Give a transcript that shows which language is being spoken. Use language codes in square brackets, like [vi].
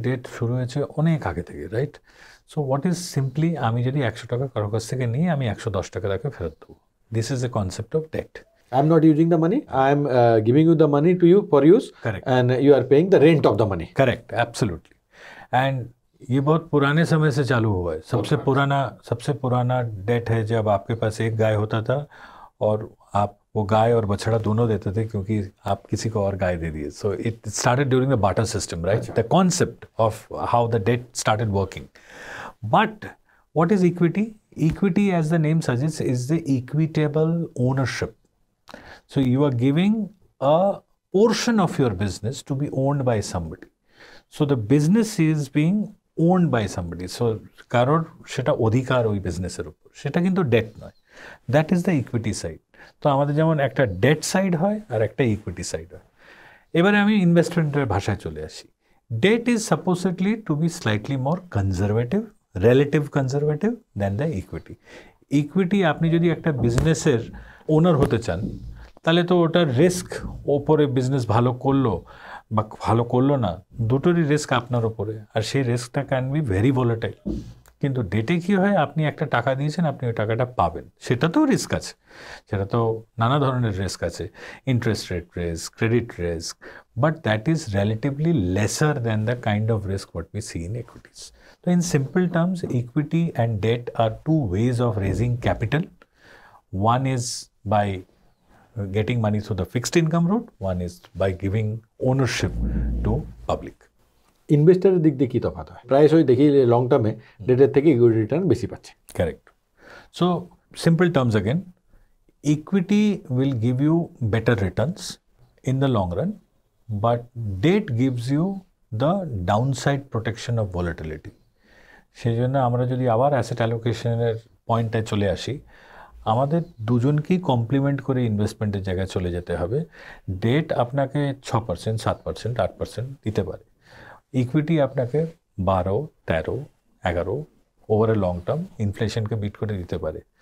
[bn] Date শুরু হয়েছে অনেক আগে থেকে, right? So what is simply আমি যদি 100 টাকা কারোর কাছ থেকে নিয়ে আমি 110 টাকা তাকে ফেরত দেবো। [en] This is a concept of debt. I am not using the money, I am giving you the money to you for use. Correct. And you are paying the rent of the money. Correct, absolutely. [hi] And ये बहुत पुराने समय से चालू हुआ है। सबसे पुराना डेट है जब आपके पास एक गाय होता था और आप वो गाय और बछड़ा दोनों देते थे, क्योंकि आप किसी को और गाय दे दिए। [en] So it started during the barter system, right? The concept of how the debt started working. But what is equity? Equity, as the name suggests, is the equitable ownership. So you are giving a portion of your business to be owned by somebody. So the business is being owned by somebody. [bn] So কারোর সেটা অধিকার ওই বিজনেসের উপর, সেটা কিন্তু date নয়। [en] That is the equity side. [bn] তো আমাদের যেমন একটা ডেট সাইড হয় আর একটা ইকুইটি সাইড হয়। এবারে আমি ইনভেস্টমেন্টের ভাষায় চলে আসি। [en] Debt is supposedly to be slightly more conservative, relative conservative than the equity. [bn] Equity, আপনি যদি একটা বিজনেসের ওনার হতে চান তাহলে তো ওটার রিস্ক, ওপরে বিজনেস ভালো করলো বা ভালো করলো না, দুটোরই রিস্ক আপনার ওপরে, আর সেই রিস্কটা ক্যান বি ভেরি ভোলাটাইল। কিন্তু ডেটে কী হয়, আপনি একটা টাকা দিয়েছেন, আপনি ওই টাকাটা পাবেন, সেটাতেও রিস্ক আছে, সেটা তো নানা ধরনের রিস্ক আছে, interest rate risk, credit risk, [en] But that is relatively lesser than the kind of risk what we see in equities. So in simple terms, equity and debt are two ways of raising capital. One is by getting money through the fixed income route, one is by giving ownership to public. [bn] ইনভেস্টারের দিক দিয়ে কী তফাৎ হয়? প্রায়শই দেখি long টার্মে ডেটের থেকে ইকুইটি রিটার্ন বেশি পাচ্ছে। [en] Correct. So simple terms again, equity will give you better returns in the long run, but debt gives you the downside protection of volatility. [bn] সেই জন্য আমরা যদি আবার অ্যাসেট অ্যালোকেশনের পয়েন্টটায় চলে আসি, আমাদের দুজনকেই কমপ্লিমেন্ট করে ইনভেস্টমেন্টের জায়গায় চলে যেতে হবে। ডেট আপনাকে 6%, 7%, 8% দিতে পারে, ইকুইটি আপনাকে 12, 13, 11 over a long term ইনফ্লেশনকে bit করে দিতে পারে।